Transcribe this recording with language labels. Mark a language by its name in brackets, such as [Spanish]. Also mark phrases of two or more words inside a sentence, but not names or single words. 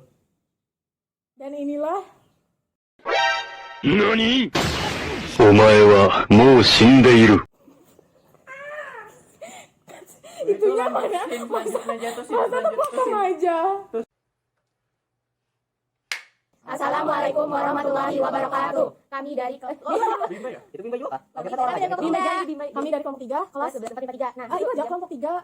[Indonesian] Dan inilah [Japanese] 何? お前はもう死んでいる。 [Indonesian] itunya mana? Masa potong aja. [Arabic] السلام عليكم ورحمة الله وبركاته. [Indonesian] Kami dari Bimba ya? Itu Bimba juga kah? kami dari kelompok 3 kelas 11 Nah, itu aja kelompok 3.